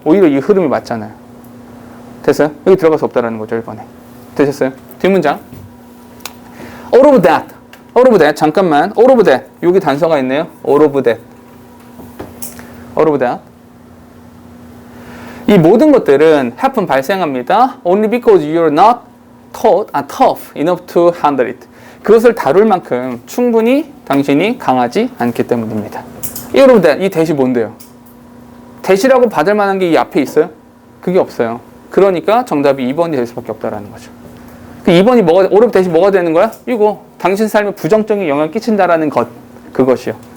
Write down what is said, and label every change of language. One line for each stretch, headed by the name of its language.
Korean: 오히려 이 흐름이 맞잖아요. 됐어요? 여기 들어갈 수 없다라는 거죠, 1번에. 되셨어요? 뒷문장.
English: all of that.
Korean: 잠깐만. all of that. 여기 단서가 있네요. all of that. 이 모든 것들은 happen 발생합니다.
English: Only because you're not tough enough to handle it.
Korean: 그것을 다룰 만큼 충분히 당신이 강하지 않기 때문입니다. 여러분, 이 대시 뭔데요? 대시라고 받을 만한 게 이 앞에 있어요? 그게 없어요. 그러니까 정답이 2번이 될 수밖에 없다라는 거죠. 그 2번이 오르브 대시 뭐가 되는 거야? 이거 당신 삶에 부정적인 영향을 끼친다라는 것, 그것이요.